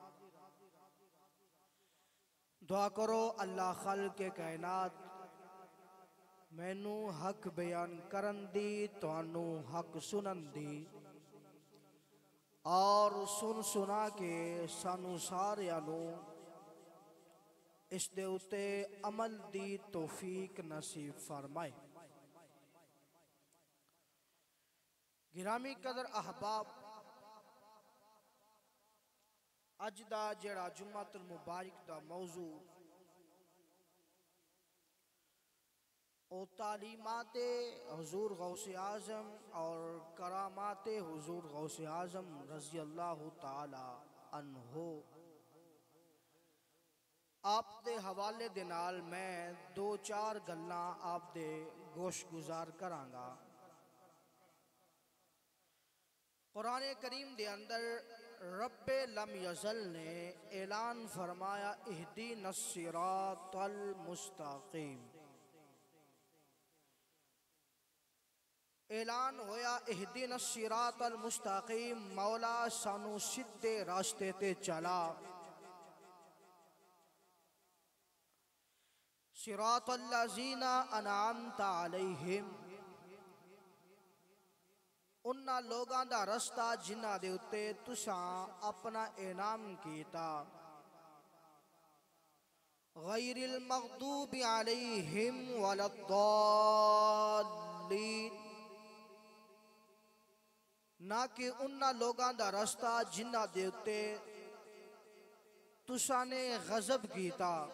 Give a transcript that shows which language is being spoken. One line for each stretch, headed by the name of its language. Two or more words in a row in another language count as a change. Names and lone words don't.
Punjabi: دعا کرو اللہ خالق کائنات مینوں حق بیان کرن دی تہانوں حق سنن دی اور سن سنا کے سانوں ساریاں نوں اس دے اتے عمل دی توفیق نصیب فرمائے. گرامی قدر احباب اج دا جہڑا جمعۃ المبارک دا موضوع اور تعلیمات حضور غوث اعظم اور کرامات حضور غوث اعظم
Arabic: رضي الله تعالى عنه
Punjabi: آپ دے حوالے دے نال میں دو چار گلاں آپ دے گوش گزار کراں گا. قرآن کریم دے اندر رب لم یزل نے اعلان فرمایا
Arabic: اهدنا الصراط المستقيم.
Punjabi: اعلان ہویا
Arabic: اهدنا الصراط المستقيم,
Punjabi: مولا سانوں سدھے رستے تے چلا.
Arabic: صراط الذين أنعمت عليهم,
Punjabi: اوہناں لوکاں دا رستہ جنہاں دے اتے تساں اپنا انعام کیتا.
Arabic: غير المغضوب عليهم ولا الضالين,
Punjabi: نہ کہ اوہناں لوکاں دا رستہ جنہاں دے اتے تساں نے غضب کیتا.